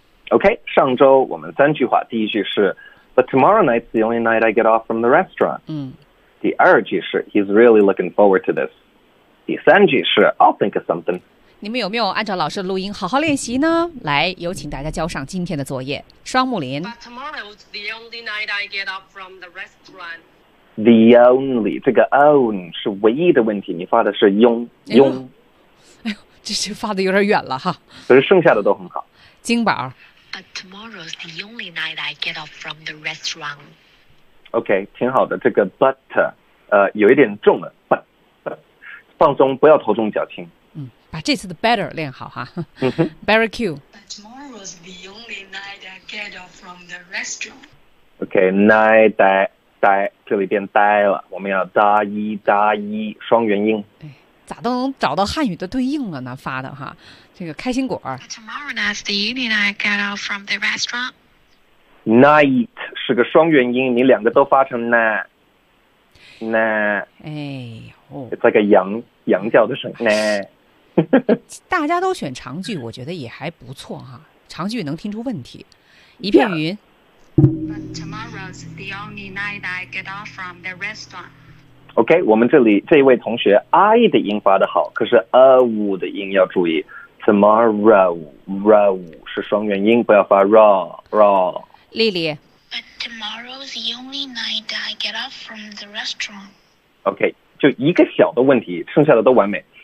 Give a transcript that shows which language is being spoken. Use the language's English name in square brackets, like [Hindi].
[English] Okay, [Chinese] 上周我们三句话，第一句是 [English] But tomorrow night's the only night I get off from the restaurant. [Chinese] 第二句是 [English] He's really looking forward to this. [Chinese] 第三句是 [English] I'll think of something. [Chinese] 你们有没有按照老师的录音好好练习呢？来，有请大家交上今天的作业。双木林。 [English] But tomorrow's the only night I get off from the restaurant. [Chinese] the only 这个 own 是唯一的问题，你发的是庸庸。哎呦，这是发的有点远了哈。可是剩下的都很好。金宝。 [English] But tomorrow's the only night I get off from the restaurant. [Chinese] OK， 挺好的。这个 but 有一点重了 ，but 放松，不要头重脚轻。嗯，把这次的 better 练好哈。 [English] Better cue. But tomorrow's the only night I get off from the restaurant. [Chinese] OK， night 呆，这里变呆了。我们要搭一搭一，双元音。对。咋都能找到汉语的对应了呢？发的哈，这个开心果。 [English] Tomorrow night, the union I get out from the restaurant. [Chinese] Night 是个双元音，你两个都发成 na na。哎呦，再个羊叫的声 na。大家都选长句，我觉得也还不错哈。长句能听出问题，一片云。 [English] Yeah. But tomorrow's the only night I get out from the restaurant. [Chinese] OK， 我们这里这一位同学 I 的音发得好，可是 A 五的音要注意。 Tomorrow row 是双元音，不要发 raw raw。丽丽。 [English] But tomorrow's the only night I get off from the restaurant. [Chinese] OK， 就一个小的问题，剩下的都完美。